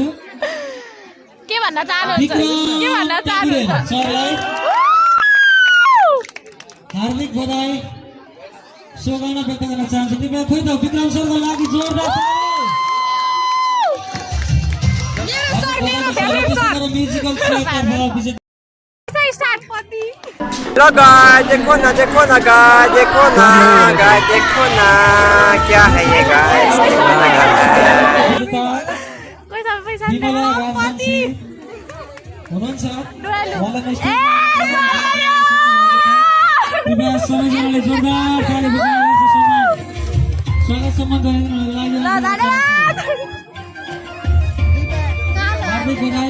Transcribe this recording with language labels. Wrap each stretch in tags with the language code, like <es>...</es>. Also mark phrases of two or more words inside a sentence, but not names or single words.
<ne>के भन्न चाहनुहुन्छ सरलाई हार्दिक बधाई शुभकामना व्यक्त गर्न चाहन्छु तिमीलाई खोइ त विक्रम सरको लागि जोरदार म्युजिकल</ne> <hi>तो गाय देखो ना देखो ना गाय देखो ना गाय देखो ना क्या है ये गाय</hi> <ne>विमला राजवंशी हुनुहुन्छ उहाँलाई कृपया सबैजनाले जोरदार ताली बजाएर स्वागत सम्मान गरिदिनुको लागि हार्दिक बधाई</ne>